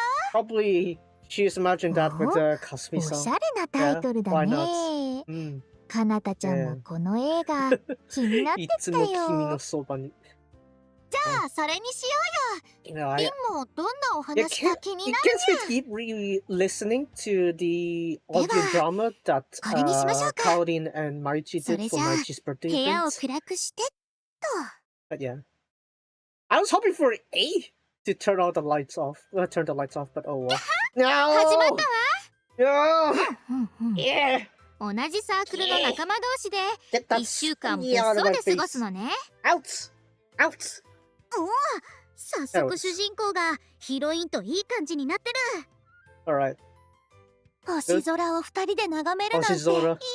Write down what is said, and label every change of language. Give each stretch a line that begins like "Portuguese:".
English: Probably she's imagined that with Kasumi-san. Yeah, why not?
Japanese: かなたちゃんもこの映画気になってきたよ。いつも君のそばに。じゃあそれにしようよ。リンもどんなお話か気になる
English: It gets me really listening to the audio drama that Kaorin and Marichi did for Marichi's birthday event.
Japanese: 部屋を暗くしてっと。
English: But yeah, I was hoping for A to turn the lights off, but oh well. No!
Japanese: 始まったわ。
English: No! Yeah!
Japanese: 同じサークルの仲間同士で1週間別荘で過ごすのね。
English: Out! Out!
Japanese: おお、早速主人公がヒロインといい感じになってる。
English: Alright.
Japanese: 星空を2人で眺めるなんていいじゃない。